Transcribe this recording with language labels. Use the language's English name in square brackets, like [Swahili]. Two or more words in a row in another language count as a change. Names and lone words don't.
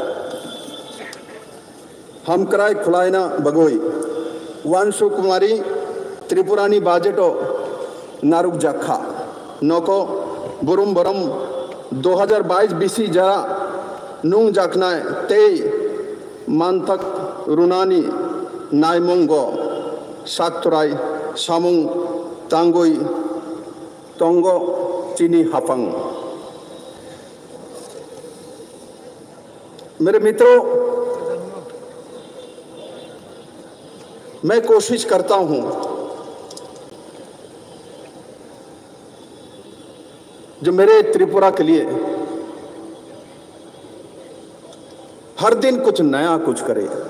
[Kok Borok] हमक्राई खुलाइना बगोई वांशु कुमारी त्रिपुरानी बाजेटो नारुक जाखा नौको बुरुम बरम 2022 बीसी जरा नुंग जाखनाय ते मानतक रुनानी नायमंगो साक्तुराई सामुंग तांगोई तोंगो चीनी हाफंग। [Hindi] मेरे मित्रों, मैं कोशिश करता हूं जो मेरे त्रिपुरा के लिए हर दिन कुछ नया कुछ करे।